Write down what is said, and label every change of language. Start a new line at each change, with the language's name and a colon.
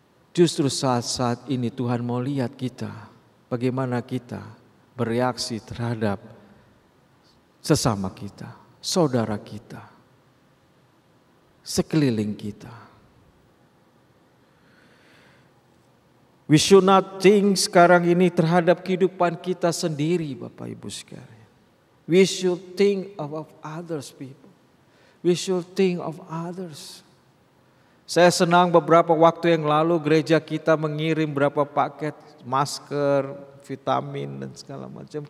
Indonesian: Justru saat-saat ini Tuhan mau lihat kita, bagaimana kita bereaksi terhadap sesama kita, saudara kita, sekeliling kita.
English: We should not think
Indonesian: sekarang ini terhadap kehidupan kita sendiri Bapak Ibu sekalian.
English: We should think of others people. We should think of others.
Indonesian: Saya senang beberapa waktu yang lalu gereja kita mengirim beberapa paket masker, vitamin dan segala macam.